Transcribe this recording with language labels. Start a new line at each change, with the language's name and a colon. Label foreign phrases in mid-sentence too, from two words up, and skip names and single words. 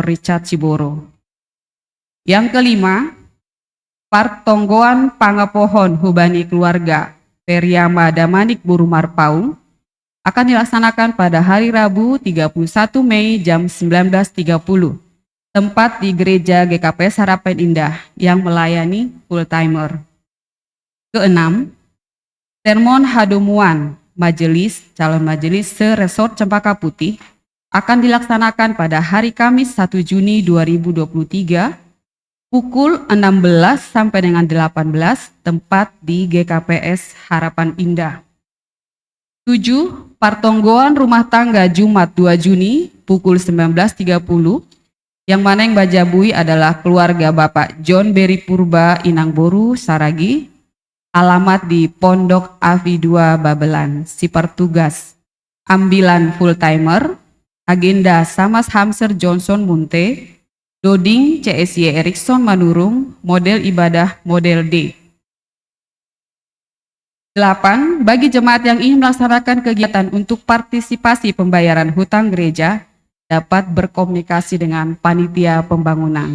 Indonesian: Richard Ciboro. Yang kelima, Partonggoan Pangapohon Hubani Keluarga Periama Damanik Burumar Paung akan dilaksanakan pada hari Rabu 31 Mei jam 19.30, tempat di Gereja GKPS Harapan Indah yang melayani full-timer. Keenam, sermon hadomuan majelis calon majelis se-resort Cempaka Putih akan dilaksanakan pada hari Kamis 1 Juni 2023 pukul 16 sampai dengan 18, tempat di GKPS Harapan Indah. 7. Partonggoan Rumah Tangga Jumat 2 Juni pukul 19.30, yang mana yang bajabui adalah keluarga Bapak John Berry Purba Inangboru Saragi, alamat di Pondok Avi 2 Babelan, si pertugas, ambilan full-timer, agenda Samas Hamser Johnson Munte, Doding CSY Erikson Manurung, model ibadah model D. 8. Bagi jemaat yang ingin melaksanakan kegiatan untuk partisipasi pembayaran hutang gereja, dapat berkomunikasi dengan panitia pembangunan.